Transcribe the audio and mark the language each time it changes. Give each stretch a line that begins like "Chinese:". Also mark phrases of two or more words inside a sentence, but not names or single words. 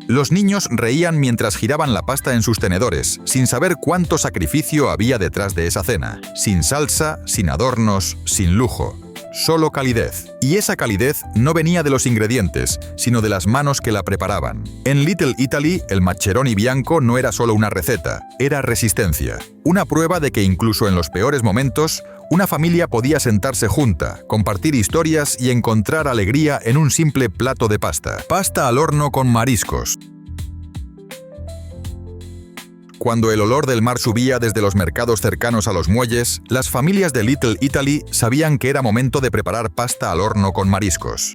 Spanish: Los niños reían mientras giraban la pasta en sus tenedores, sin saber cuánto sacrificio había detrás de esa cena. Sin salsa, sin adornos, sin lujo. solo calidez. Y esa calidez no venía de los ingredientes, sino de las manos que la preparaban. En Little Italy, el maccheroni bianco no era solo una receta, era resistencia. Una prueba de que incluso en los peores momentos, una familia podía sentarse junta, compartir historias y encontrar alegría en un simple plato de pasta. Pasta al horno con mariscos. Cuando el olor del mar subía desde los mercados cercanos a los muelles, las familias de Little Italy sabían que era momento de preparar pasta al horno con mariscos.